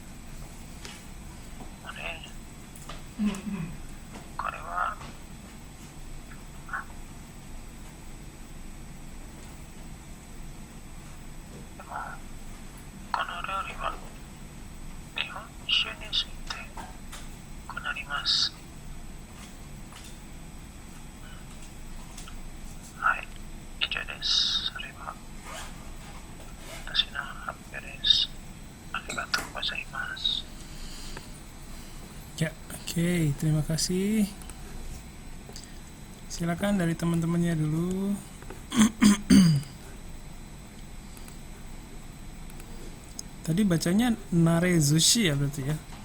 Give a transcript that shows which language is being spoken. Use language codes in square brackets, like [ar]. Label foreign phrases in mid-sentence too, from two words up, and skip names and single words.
[ja] これはでもこの料理は日本酒についてこうなります。はい、以上です。それは私の発表です。ありがとうございます。 [id] Ya, oke, terima kasih. Silakan dari teman-temannya dulu. Tadi bacanya narezushi ya berarti ya.